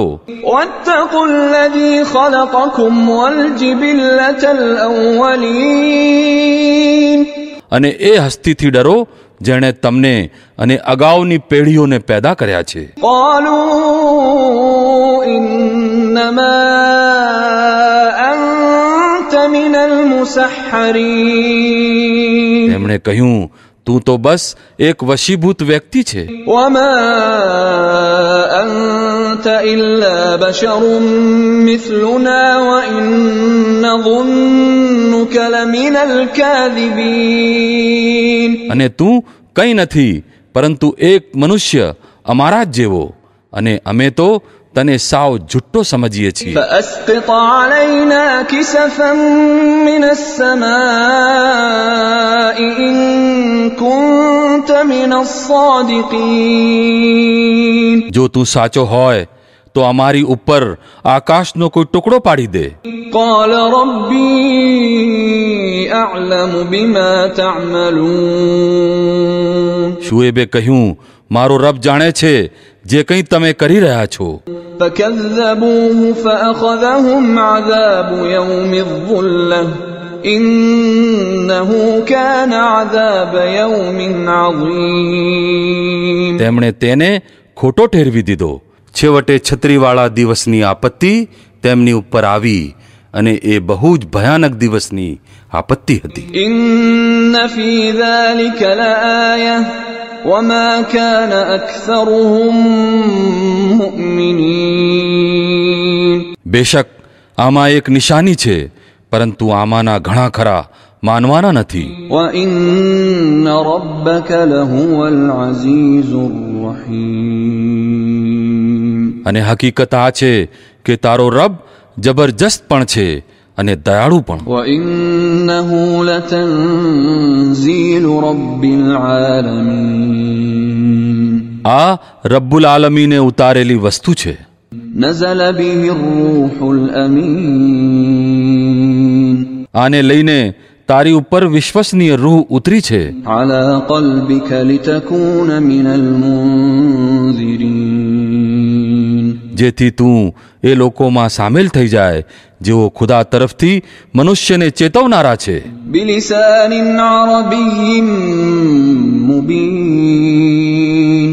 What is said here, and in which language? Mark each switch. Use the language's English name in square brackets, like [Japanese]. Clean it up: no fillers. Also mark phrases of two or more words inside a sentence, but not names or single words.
[Arabic] واتقوا الذي خلقكم والجبلة الأولين [Gujarati] અને એ હસ્તીથી ડરો જેણે તમને અને અગાઉની પેઢીઓને પેદા કર્યા છે. [Arabic] قالوا إنما أنت من المسحرين [Gujarati] તેમણે કહ્યું તું તો બસ એક વશીભૂત વ્યક્તિ છે. [Arabic] وما أنت إلا بشر مثلنا وإن نظنك لمن الكاذبين [Gujarati] અને તું કંઈ નથી પરંતુ એક મનુષ્ય અમારા જ જેવો અને અમે તો તને સાવ જુઠ્ઠો સમજીએ છીએ. [Arabic] فأسقط علينا كسفا من السماء إن كنت من الصادقين [Gujarati] જો તું સાચો હોય તો અમારી ઉપર આકાશનો કોઈ ટુકડો પાડી દે. [Arabic] قال ربي أعلم بما تعملون [Gujarati] શુએબે કહ્યું મારો રબ જાણે છે જે કંઈ તમે કરી રહ્યા છો. [Arabic] فكذبوه فأخذهم عذاب يوم الظلة إنه كان عذاب يوم عظيم [Gujarati] તેમણે તેને ખોટો ઠેરવી દીધો. છેવટે છત્રીવાળા દિવસની આપત્તિ તેમની ઉપર આવી અને એ બહુ જ ભયાનક દિવસની આપત્તિ હતી. [Arabic] إن في ذلك لآية وما كان أكثرهم مؤمنين [Gujarati] બેશક આમાં એક નિશાની છે પરંતુ આમાંના ઘણા ખરા માનવાના નથી. [Arabic] وإن ربك لهو العزيز الرحيم [Gujarati] અને હકીકત આ છે કે તારો રબ જબરજસ્ત પણ છે અને દયાળુ પણ. [Arabic] وإنه لتنزيل رب العالمين [Gujarati] આ [Arabic] رب العالمين [Gujarati] ઉતારેલી વસ્તુ છે. [Arabic] نزل به الروح الأمين [Gujarati] આને લઈને તારી ઉપર વિશ્વસનીય રૂહ ઉતરી છે. [Arabic] على قلبك لتكون من المنذرين [Gujarati] જેથી તું એ લોકોમાં સામેલ થઈ જાય જેઓ ખુદા તરફથી મનુષ્યને ચેતવનારા છે. [Arabic] بلسان عربي مبين